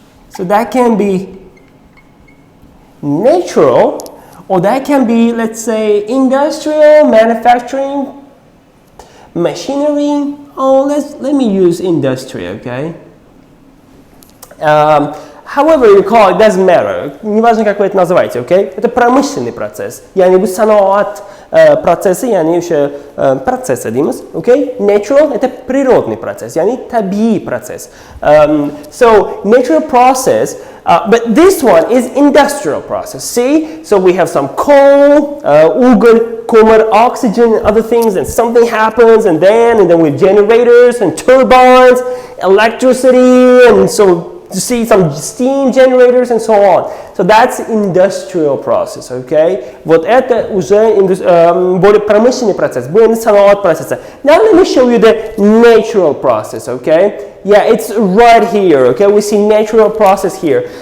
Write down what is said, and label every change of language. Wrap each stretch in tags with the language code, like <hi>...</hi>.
<en>So that can be natural, or that can be, let's say, industrial, manufacturing, machinery. Oh, let me use industry, okay? However you call it, doesn't matter.</en> <ru>Неважно, как вы это называете, okay? Это промышленный процесс.</ru> <uz>Yani bu sanoat процессы, yani o'sha процессы deymiz, okay?</uz> <ru>Natural это природный процесс,</ru> <uz>yani tabiiy</uz> <ru>процесс.</ru> <en>So natural process, but this one is industrial process. See? So we have some coal, ugalь, көмір, oxygen, and other things, and something happens, and then we have generators and turbines, electricity, and so you see some steam generators and so on. So that's industrial process, okay?</en> <ru>Вот это уже более промышленный процесс, более sanoat процесс.</ru> <en>Now let me show you the natural process, okay? Yeah, it's right here, okay? We see natural process here.</en>